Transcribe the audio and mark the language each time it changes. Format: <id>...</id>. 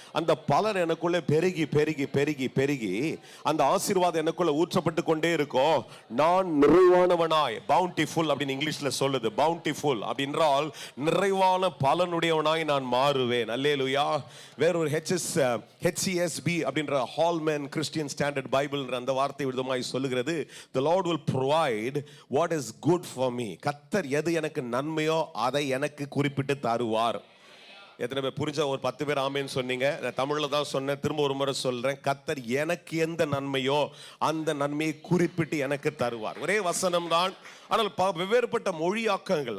<ta>அந்த பலன் எனக்குள்ள பெருகி பெருகி பெருகி பெருகி அந்த ஆசீர்வாதம் எனக்குள்ள ஊற்றப்பட்டு கொண்டே இருக்கும். நான் நிறைவானவனாய், பவுண்டிஃபுல் அப்படின்னு இங்கிலீஷ்ல சொல்லுது. பவுண்டிஃபுல் அப்படின்றால் நிறைவான பலனுடையவனாய் நான் மாறுவேன். அல்லேலூயா. வேறொரு HCSB அப்படின்ற ஹால்மேன் கிறிஸ்டியன் ஸ்டாண்டர்ட் பைபிள் அந்த வார்த்தை விதமாய் சொல்லுகிறது.</ta> <en>The Lord will provide what is good for me.</en> <ta>கர்த்தர் எது எனக்கு நன்மையோ அதை எனக்கு குறிப்பிட்டு தருவார். எத்தனை பேர் புரிஞ்ச? ஒரு 10 பேர் ஆமேன்னு சொன்னீங்க. நான் தமிழ்ல தான் சொன்னேன், திரும்ப ஒரு முறை சொல்றேன். கர்த்தர் எனக்கு எந்த நன்மையோ அந்த நன்மையை குறிப்பிட்டு எனக்கு தருவார். ஒரே வசனம் தான், ஆனால் வெவ்வேறுபட்ட மொழியாக்கங்கள்.</ta>